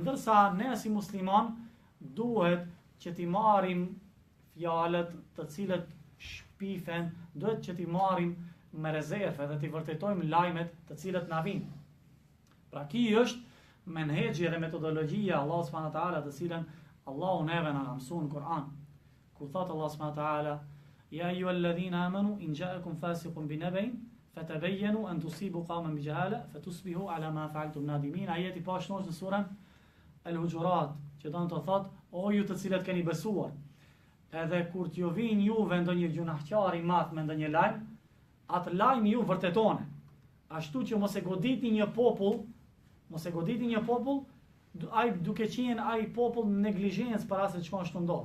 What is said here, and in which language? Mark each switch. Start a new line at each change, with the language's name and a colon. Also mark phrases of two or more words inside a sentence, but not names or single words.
Albanian: Ndërsa ne si musliman duhet që t'i marrim fjalët të cilët shpifen, duhet që t'i marrim me rezervë dhe t'i vërtetojmë lajmet të cilët na vijnë. Pra ki është menhexhi dhe metodologjia Allah
Arabic: سبحانه وتعالى
Albanian: të cilën Allahu neve na mëson në Kur'an. Ku thot
Arabic: Allah سبحانه وتعالى يا أيها الذين آمنوا إن جاءكم فاسق بنبإ فتبينوا أن تصيبوا قوما بجهالة فتصبحوا على ما فعلتم نادمين."
Albanian: Ajeti pashnosh në surën Al-Hujurat, që do të thot: "O ju të cilët keni besuar, edhe kur t'ju vijnë juve ndonjë gjunahqar i madh me ndonjë lajm, atë lajm ju vërtetone. Ashtu që mos e goditni një popull, ai duke qenë ai popull në neglizhencë për asë çka është ndodhur.